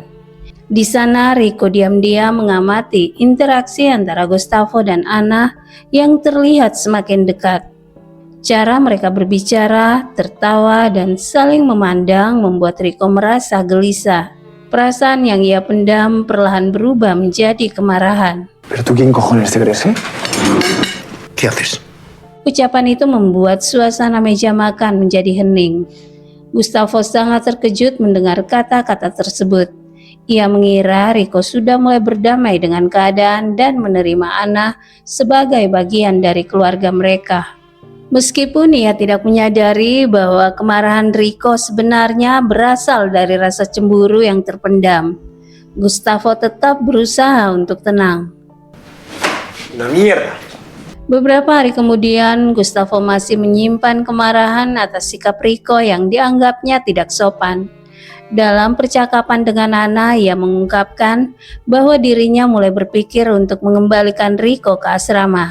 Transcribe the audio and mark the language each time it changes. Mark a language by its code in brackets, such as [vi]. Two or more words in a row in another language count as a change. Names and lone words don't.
[id] Di sana, Rico diam-diam mengamati interaksi antara Gustavo dan Anna yang terlihat semakin dekat. Cara mereka berbicara, tertawa, dan saling memandang membuat Rico merasa gelisah. Perasaan yang ia pendam perlahan berubah menjadi kemarahan. [es] ¿Pero tú quién cojones te crees, eh? ¿Qué haces? [id] Ucapan itu membuat suasana meja makan menjadi hening. Gustavo sangat terkejut mendengar kata-kata tersebut. Ia mengira Rico sudah mulai berdamai dengan keadaan dan menerima Anna sebagai bagian dari keluarga mereka. Meskipun ia tidak menyadari bahwa kemarahan Rico sebenarnya berasal dari rasa cemburu yang terpendam, Gustavo tetap berusaha untuk tenang. [es] Una mierda. [id] Beberapa hari kemudian, Gustavo masih menyimpan kemarahan atas sikap Rico yang dianggapnya tidak sopan. Dalam percakapan dengan Anna, ia mengungkapkan bahwa dirinya mulai berpikir untuk mengembalikan Rico ke asrama.